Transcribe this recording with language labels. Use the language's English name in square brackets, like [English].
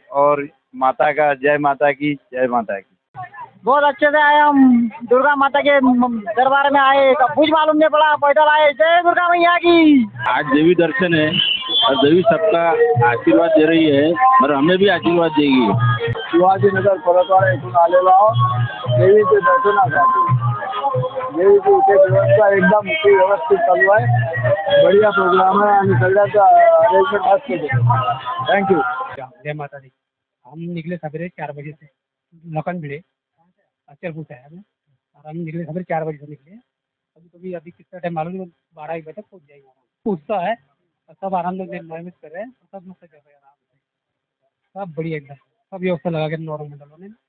[Hindi] और माता का जय माता की, जय माता की। बहुत अच्छे से आए हम, दुर्गा माता के दरबार में आए, कुछ मालूम नहीं पड़ा, पैदल आए। जय दुर्गा मैया की। आज देवी दर्शन है और देवी सबका आशीर्वाद दे रही है और हमें भी आशीर्वाद देगी। [Marathi] शिवाजीनगर परतवाडा इथून आलेलो आहोत देवीचे दर्शनासाठी। देवीची इथे व्यवस्था एकदम व्यवस्थित चालू आहे, [Hindi] बढ़िया प्रोग्राम है [Marathi] आणि सगळ्याचा अरेंजमेंट मस्त आहे। [English] Thank you. [Hindi] जय माता दी। हम निकले सवेरे 4 बजे से लखन भिड़े अचलपुर से है और हम निकले सवेरे 4 बजे से निकले। अभी कितना टाइम मालूम नहीं, 12-1 बजे तक पहुँच जाएंगे। पूछता है सब आराम से मेहनत कर रहे हैं, सब मस्त कर रहे हैं आराम से, सब बढ़िया एकदम, सब व्यवस्था लगा के नौरंग मंडलों ने।